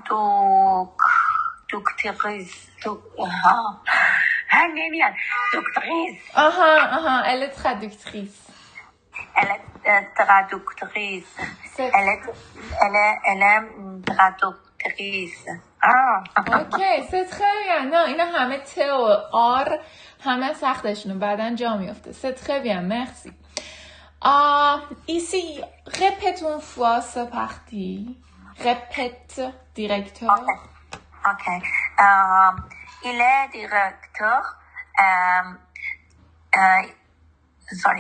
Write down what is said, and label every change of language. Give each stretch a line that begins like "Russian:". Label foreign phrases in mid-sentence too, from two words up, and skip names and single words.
French: Elle est traductrice. Elle est traductrice. Elle est traductrice. Ok, c'est très bien. Non,
Persian: اینا همه ت و آر همه سختشونه بعدن جا میفته.
French: C'est très bien, merci. Ici, répète une fois, c'est parti. Répète, directeur. Ok. Il est directeur.
English: Sorry.